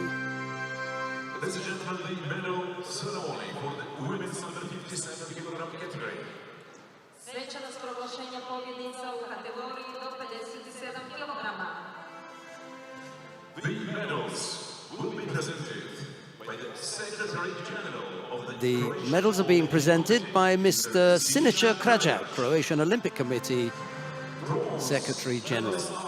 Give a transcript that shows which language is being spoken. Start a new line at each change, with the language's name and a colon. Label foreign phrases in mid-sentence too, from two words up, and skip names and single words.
English: Ladies and gentlemen, the medal ceremony for the women's under 57 kilogram category.
Croatian: Svečanost proglašenja pobjednica u kategoriji do 57 kg.
English: The medals will be presented by the Secretary General of The medals are being presented by Mr. Siniša Krajak, Croatian Olympic Committee Secretary General.